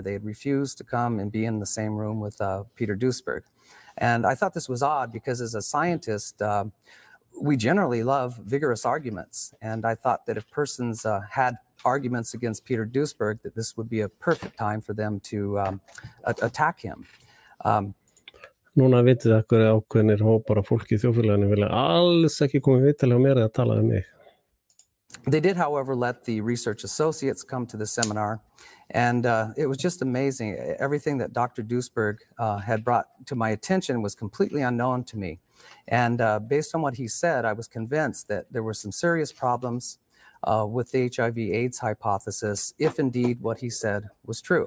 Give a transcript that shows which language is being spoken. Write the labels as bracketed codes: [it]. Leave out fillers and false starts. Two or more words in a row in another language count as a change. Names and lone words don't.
[en] They had refused to come and be in the same room with Peter Duesberg. And I thought this was odd because as a scientist, we generally love vigorous arguments. And I thought that if persons had arguments against Peter Duesberg, that this would be a perfect time for them to attack him. [is] Núna vitið það hverju ákveðnir hópar af fólki í þjóðfélaginu vilja alls ekki koma viðtalið á mér eða tala um mig. [en] They did, however, let the research associates come to the seminar, and it was just amazing. Everything that Dr. Duesberg had brought to my attention was completely unknown to me. And based on what he said, I was convinced that there were some serious problems with the HIV/AIDS hypothesis, if indeed what he said was true.